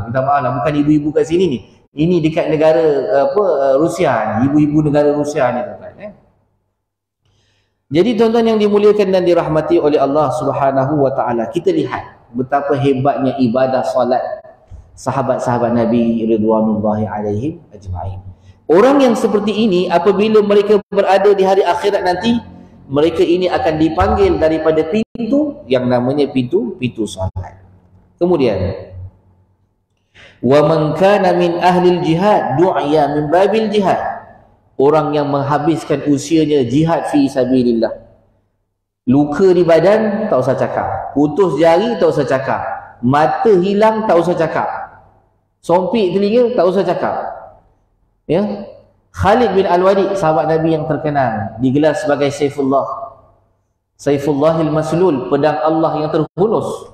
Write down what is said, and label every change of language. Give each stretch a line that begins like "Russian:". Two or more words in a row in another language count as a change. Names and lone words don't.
Malay: Minta maaf lah, bukan ibu-ibu kat sini ni. Ini dekat negara Rusia ni, ibu-ibu negara Rusia ni, tuan-tuan. Jadi tuan-tuan yang dimuliakan dan dirahmati oleh Allah
Arabic: سبحانه وتعالى,
Malay: kita lihat betapa hebatnya ibadah solat sahabat-sahabat Nabi
Arabic: رضوان الله عليهم أجمعين.
Malay: Orang yang seperti ini, apabila mereka berada di hari akhirat nanti, mereka ini akan dipanggil daripada pintu yang namanya pintu salat. Kemudian,
Arabic: ومن كان من أهل الجهاد دعي من باب الجهاد.
Malay: Orang yang menghabiskan usianya jihad
Arabic: في سبيل الله.
Malay: Luka di badan tak usah cakap, putus jari tak usah cakap, mata hilang tak usah cakap, sompik telinga tak usah cakap. Ya, Khalid bin Al-Walid, sahabat Nabi yang terkenal, digelar sebagai
Arabic: سيف الله المسلول,
Malay: pedang Allah yang terhunus.